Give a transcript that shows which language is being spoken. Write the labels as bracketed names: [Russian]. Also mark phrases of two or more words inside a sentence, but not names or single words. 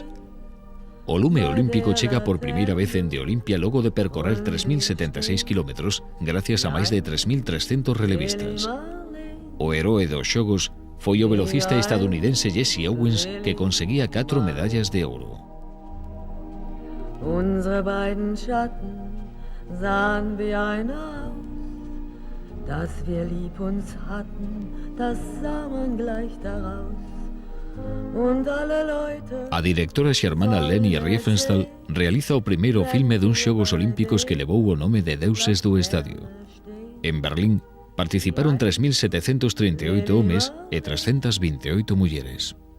[Galician] O lume olímpico chega por primeira vez en de Olimpia logo de percorrer 3.076 kilómetros gracias a máis de 3.300 relevistas. O heroe dos xogos foi o velocista estadounidense Jesse Owens que conseguía 4 medallas de ouro. [German] Unsere beiden Schatten sahen wie ein Haus, dass wir lieb uns hatten, das sah man gleich daraus. [Galician] A directora xermana Leni Riefenstahl realiza o primeiro filme duns Xogos Olímpicos que levou o nome de Deuses do Estadio. En Berlín participaron 3.738 homes e 328 mulleres.